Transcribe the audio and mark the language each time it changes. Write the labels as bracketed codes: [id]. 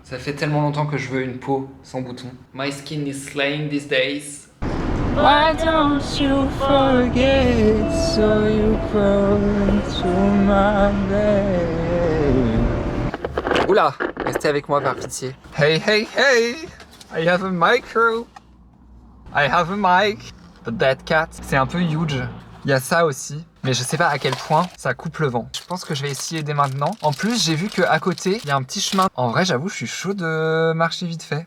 [fr] Ça fait tellement longtemps que je veux une peau sans bouton. [en] My skin is slaying these days. Why don't you forget so you crawl into my bed? [fr] Oula, restez avec moi par pitié. [en] Hey, hey, hey! I have a micro. I have a mic. The dead cat. [fr] C'est un peu huge. Il y a ça aussi. Mais je sais pas à quel point ça coupe le vent. Je pense que je vais essayer dès maintenant. En plus, j'ai vu qu'à côté, il y a un petit chemin. En vrai, j'avoue, je suis chaud de marcher vite fait.